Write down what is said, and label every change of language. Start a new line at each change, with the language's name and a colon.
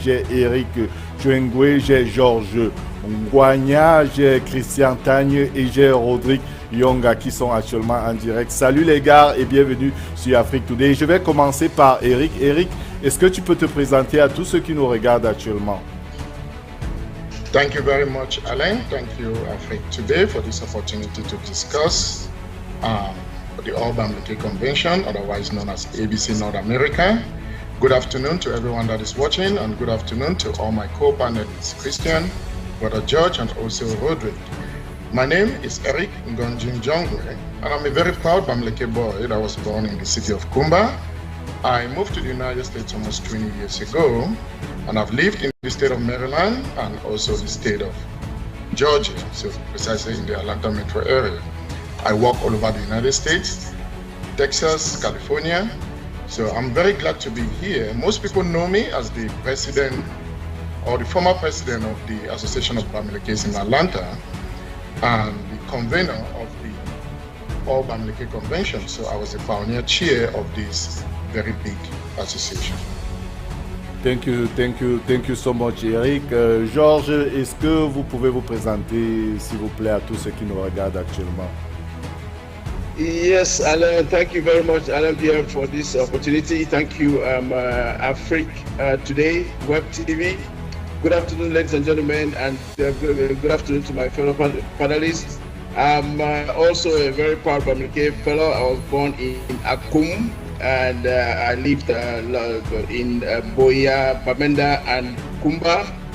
French: J'ai Eric Njungwe, j'ai Georges Ngwanyia, j'ai Christian Tagne et j'ai Rodrigue Yonga qui sont actuellement en direct. Salut les gars et bienvenue sur Afrique Today. Je vais commencer par Eric. Eric, est-ce que tu peux te présenter à tous ceux qui nous regardent actuellement?
English: Thank you very much, Alain. Thank you, Afrique Today, for this opportunity to discuss the All Bamileke Convention, otherwise known as ABC North America. Good afternoon to everyone that is watching, and good afternoon to all my co-panelists, Christian, Brother George, and also Rodrigue. My name is Eric Njungwe, and I'm a very proud Bamileke boy that was born in the city of Kumba. I moved to the United States almost 20 years ago, and I've lived in the state of Maryland and also the state of Georgia, so precisely in the Atlanta metro area. I work all over the United States, Texas, California, so I'm very glad to be here. Most people know me as the president or the former president of the Association of Bamilekes in Atlanta and the convener of the All Bamileke Convention. So I was the pioneer chair of this very big association. Thank you so much, Eric.
French: Georges, est-ce que vous pouvez vous présenter, s'il vous plaît, à tous ceux qui nous regardent actuellement?
English: Yes, Alain, thank you very much, Alain Pierre, for this opportunity. Thank you, Afrique Today Web TV. Good afternoon, ladies and gentlemen, and good afternoon to my fellow panelists. I'm also a very proud Bamileke fellow. I was born in Akum, and I lived in Boya, Bamenda, and Kumba.